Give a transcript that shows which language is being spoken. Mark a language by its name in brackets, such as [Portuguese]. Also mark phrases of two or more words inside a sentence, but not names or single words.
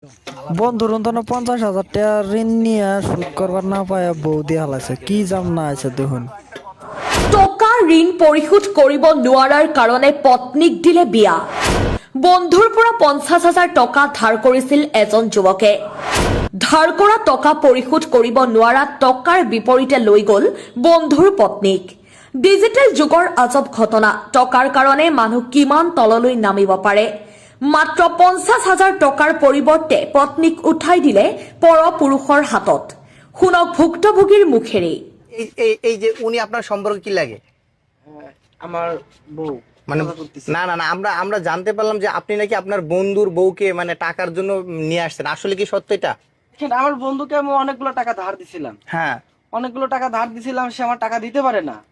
[Bangla] বন্ধুর 50,000 টাকা ঋণ নিয়ে শোধ করবার না পায় বউ দিয়ে হালাইছে কি জাম না আছে দেখুন। [Assamese] টকা ঋণ পৰিশোধ কৰিব নোৱাৰাৰ কাৰণে পত্নীক দিলে বিয়া। বন্ধুৰ পৰা 50,000 টকা ধাৰ কৰিছিল এজন যুৱকে। ধাৰ কৰা টকা পৰিশোধ কৰিব নোৱাৰা টকাৰ বিপৰীতে লৈ গ'ল বন্ধুৰ পত্নীক। ডিজিটেল যুগৰ আজব ঘটনা। টকাৰ কাৰণে মানুহ কিমান তললৈ নামিব পাৰে। মাত্ৰ 50,000 টকাৰ পৰিৱৰ্তে পত্নীক উঠাই দিলে পৰপুৰুষৰ হাতত। শুনক ভুক্তভোগীৰ মুখেৰে। [Bangla] এই যে উনি আপনার সম্পর্কে কি লাগে? আমার বউ মানে না না না আমরা জানতে পারলাম যে আপনি নাকি আপনার বন্ধুর বউকে মানে টাকার জন্য নিয়ে আসছেন, আসলে কি সত্য এটা? কিন্তু আমার বন্ধুকে আমি অনেকগুলো টাকা ধার দিছিলাম, হ্যাঁ অনেকগুলো টাকা ধার দিছিলাম, সে আমার টাকা দিতে পারে না।